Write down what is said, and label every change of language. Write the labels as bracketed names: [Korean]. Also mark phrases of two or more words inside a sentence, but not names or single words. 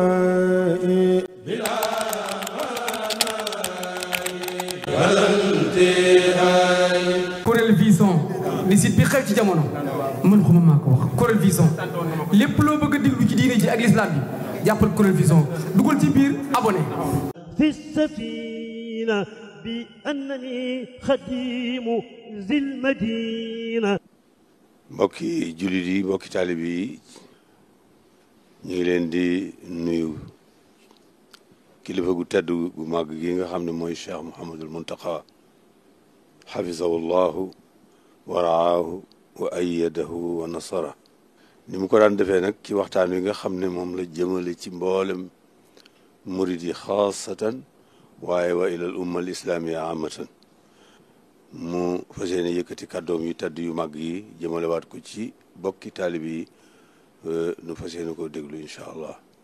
[Wolof] Corel Vision di site bi xew ci jamono man xuma maa ko wax Corel Vision lépp loo bëgg a déglu ci diine ji ak l'islam bi jàppal Corel Vision dugal ci biir abonné [Arabic] في السفينة بأنني خديم ذي المدينة. [Wolof] mbokki jullit yi mbokki taalib yi ñu ngi leen di nuyu kilifa gu tedd gu màgg gi nga xam ne mooy Cheikh Mouhamadul Muntaqa [Arabic] حفظه الله و رعاه وأيده ونصره [Wolof] ni mu ko daan defee nag ci waxtaan wi nga xam ne moom la jëmale ci mboolem murid yi xaasatan waaye [Arabic] وإلى الأمة الإسلامية عامة [Wolof] mu fas yéene yëkkati kàddoom yu tedd yu mag yi jëmalewaat ko ci bokki taalib yi nu fas yéene koo déglu [Arabic] إن شاء الله